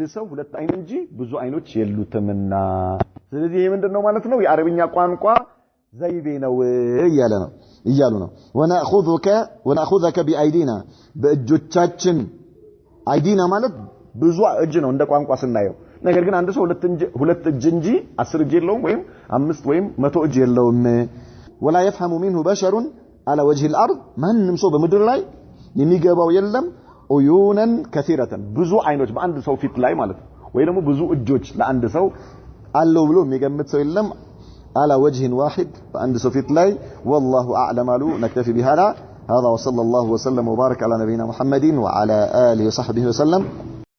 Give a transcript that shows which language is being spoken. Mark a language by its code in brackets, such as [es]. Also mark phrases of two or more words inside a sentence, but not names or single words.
[am] ሰው ሁለት አይን እንጂ ብዙ አይኖች የሉትምና ስለዚህ ይሄ ምንድነው ማለት ነው የአረብኛ ቋንቋ ዘይቤ ነው እያሉ ነው [ar] ወናخذك بايدينا [am] በእጆቻችን አይዲና ማለት ብዙ እጅ ነው እንደ ቋንቋ ስናየው ነገር ግን አንድ ሰው ሁለት እጅ እንጂ 10 እጅ የለውም ወይም 5 ወይም 100 እጅ የለውም [ar] ولا يفهم منه بشر على وجه الارض [am] ማንም ሰው በምድር ላይ የሚገባው የለም [ar] عيونا كثيرة [am] ብዙ አይኖች በአንድ ሰው ፊት ላይ ማለት ነው ወይ ደግሞ ብዙ እጆች ለአንድ ሰው አለው ብሎ የሚገምት ሰው የለም [ar] على وجه واحد [am] በአንድ ሰው ፊት ላይ [ar] والله اعلم له نكتفي بهذا هذا وصلى الله وسلم وبارك على نبينا محمد وعلى اله وصحبه وسلم